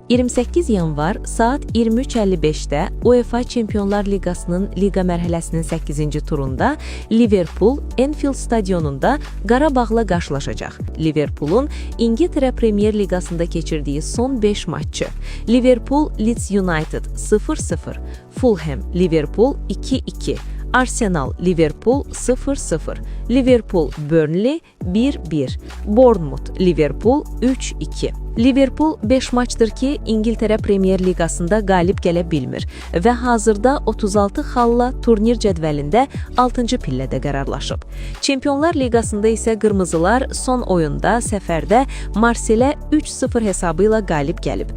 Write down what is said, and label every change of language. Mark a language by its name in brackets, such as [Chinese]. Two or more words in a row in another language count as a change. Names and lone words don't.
[Azerbaijani] 28 yanvar saat 23:55-də UEFA Çempionlar Liqasının liqa mərhələsinin 8-ci turunda Liverpool Anfield stadionunda Qarabağla qarşılaşacaq. Liverpoolun İngiltərə Premier Liqasında keçirdiyi son 5 matçı: Liverpool Leeds United 0-0, Fulham Liverpool 2-2, Arsenal Liverpool 0-0, Liverpool Burnley 1-1, Bournemouth Liverpool 3-2. Liverpool 5 maçdır ki, İngiltərə Premier Liqasında qalib gələ bilmir və hazırda 36 xalla turnir cədvəlində 6-cı pillədə qərarlaşıb. Çempionlar Liqasında isə qırmızılar son oyunda səfərdə Marselə 3-0 hesabı ilə qalib gəlib.